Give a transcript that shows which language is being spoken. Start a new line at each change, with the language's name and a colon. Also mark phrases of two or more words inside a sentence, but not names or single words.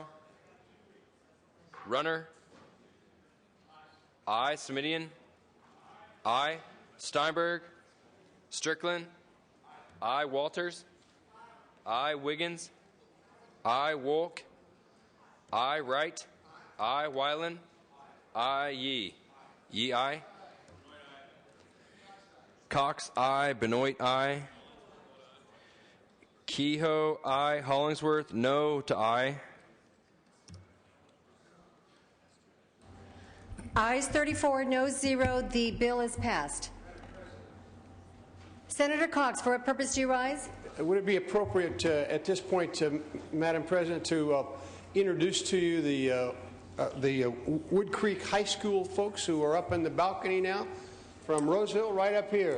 English: Runner. I. Semidian. I. Steinberg. Strickland. I. Walters. I. Wiggins. I. Wolk. I. Wright. I. Weiland. I. Yee. Yee. I. Cox. I. Benoit. I. Kehoe. I. Hollingsworth. No to I. Ayes 34, no 0. The bill is passed. Senator Cox, for what purpose do you rise? Would it be appropriate at this point, Madam President, to introduce to you the Wood Creek High School folks who are up in the balcony now from Roseville right up here?